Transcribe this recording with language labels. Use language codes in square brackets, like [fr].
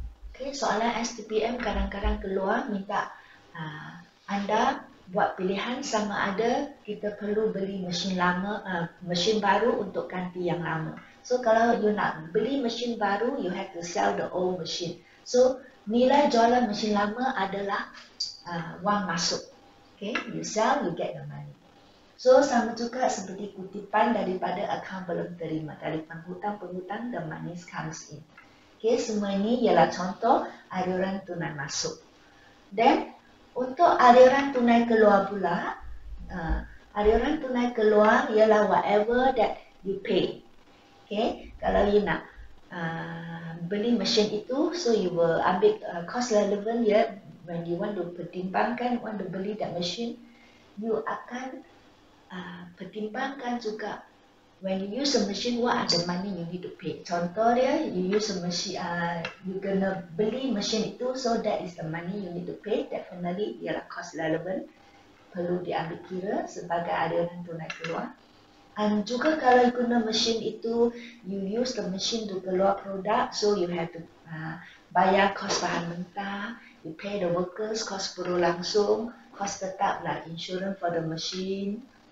[ms] Okay, soalan STPM kadang-kadang keluar minta anda buat pilihan sama ada kita perlu beli mesin lama, mesin baru untuk ganti yang lama. [en] So [ms] kalau [en] you [ms] nak beli mesin baru, [en] you have to sell the old machine. [ms] So nilai jualan mesin lama adalah wang masuk. [en] Okay, you sell, you get the money. [ms] So sama juga seperti kutipan daripada akaun belum terima, dari penghutang, [en] the money comes in. [ms] Okay, semua ini ialah contoh aliran tunai masuk. Dan untuk aliran tunai keluar pula, aliran tunai keluar ialah [en] whatever that you pay. [ms] Okay, kalau you nak beli mesin itu, [en] so you will [ms] ambil cost relevant ya. [en] When you want to [ms] pertimbangkan, [en] want to [ms] beli [en] that machine, you [ms] akan pertimbangkan juga [en] when you use a machine, what are the money you need to pay. [ms] Contoh dia, [en] you use a machine, you gonna [ms] beli mesin itu, [en] so that is the money you need to pay. Definitely [ms] ialah cost relevant, perlu diambil kira sebagai aliran tunai keluar. Dan juga kalau guna mesin itu, [en] you use the machine to [ms] keluar produk, [en] so you have to [ms] bayar kos bahan mentah, [en] you pay the workers, [ms] kos berlangsung, kos tetap [en] like insurance for the machine.